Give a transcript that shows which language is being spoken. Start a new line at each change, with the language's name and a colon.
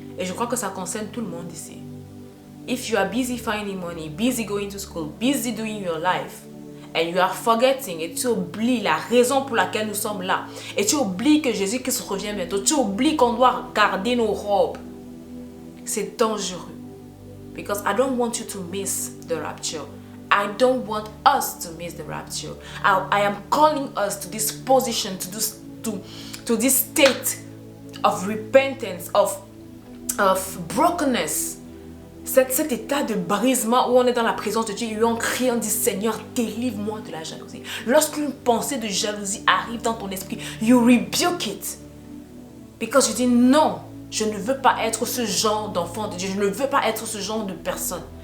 French: Et je crois que ça concerne tout le monde ici.
English: If you are busy finding money, busy going to school, busy doing your life, and you are forgetting,
French: et tu oublies la raison pour laquelle nous sommes là, et tu oublies que Jésus-Christ revient bientôt, tu oublies qu'on doit garder nos robes, c'est dangereux.
English: Because I don't want you to miss the rapture. I don't want us to miss the rapture. I am calling us to this position, to this state of repentance, of brokenness.
French: Cet état de brisement où on est dans la présence de Dieu et on crie, on dit Seigneur, délivre-moi de la jalousie. Lorsqu'une pensée de jalousie arrive dans ton esprit,
English: you rebuke it. Because you
French: dis non, je ne veux pas être ce genre d'enfant de Dieu, je ne veux pas être ce genre de personne.